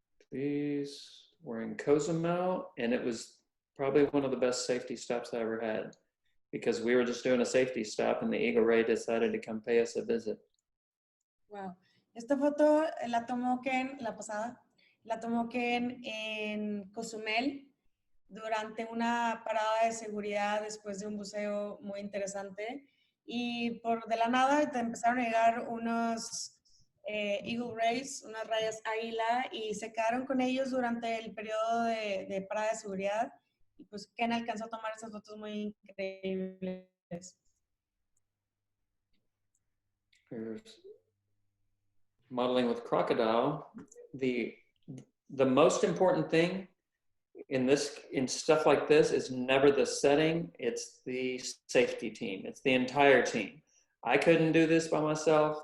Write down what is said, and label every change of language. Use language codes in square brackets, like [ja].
[en] These were in Cozumel, and it was probably one of the best safety stops I ever had, because we were just doing a safety stop and the Eagle Ray decided to come pay us a visit. Wow. [es] Esta foto la tomó Ken, la pasada, la tomó Ken en Cozumel durante una parada de seguridad después de un buceo muy interesante, y por de la nada te empezaron a llegar unos Eagle Rays, unas rayas águila, y se quedaron con ellos durante el periodo de parada de seguridad. Y pues Ken alcanzó a tomar esas fotos muy increíbles. [en] Here's modeling with crocodile. The most important thing in stuff like this is never the setting, it's the safety team. It's the entire team. I couldn't do this by myself.